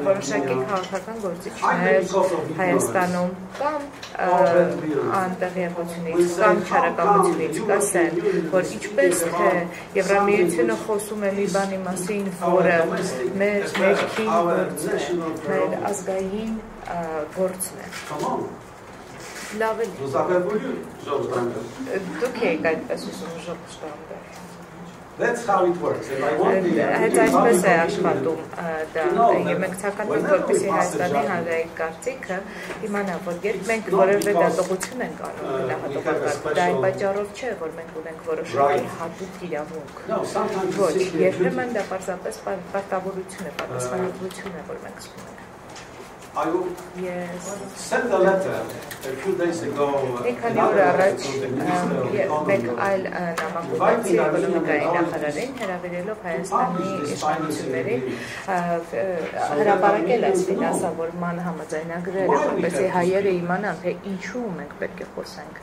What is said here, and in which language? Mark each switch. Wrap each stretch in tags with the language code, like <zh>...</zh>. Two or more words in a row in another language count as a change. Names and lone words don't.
<hy>որոշակի քաղաքական գործիչներ Հայաստանում կամ անտեղյակությունից կամ չարակամությունից կասեն, որ ինչպես թե Եվրամիությունը խոսում է մի բանի մասին, որը մեր ներքին գործն է, մեր ազգային գործն է։ Լավ է։ Դուք եք այդպես ուզում ժողովրդի։</hy> <en>That's how it works.</en> <hy>Այդ այսպես է աշխատում դա, եւ մենք ցանկանում ենք, որպեսզի Հայաստանի հանրային կարծիքը իմանա, որ երբ մենք որևէ դատողություն ենք անում գնահատողական, դա այն պատճառով չէ, որ մենք ունենք որոշակի հատուկ իրավունք։ Ոչ, երբեմն դա պարզապես պարտավորություն է, պատասխանատվություն է, որ մենք զգում ենք։</hy> <en>sent a letter a few days ago.</en> <hy>Քանի օր առաջ մեկ այլ նամակ էկոնոմիկայի նախարարին հրավիրելով Հայաստանի իշխանություններին հրապարակել այս ֆինանսավորման համաձայնագրերը, որպեսզի հայերը իմանան, թե ինչու մենք պետք է խոսենք։</hy>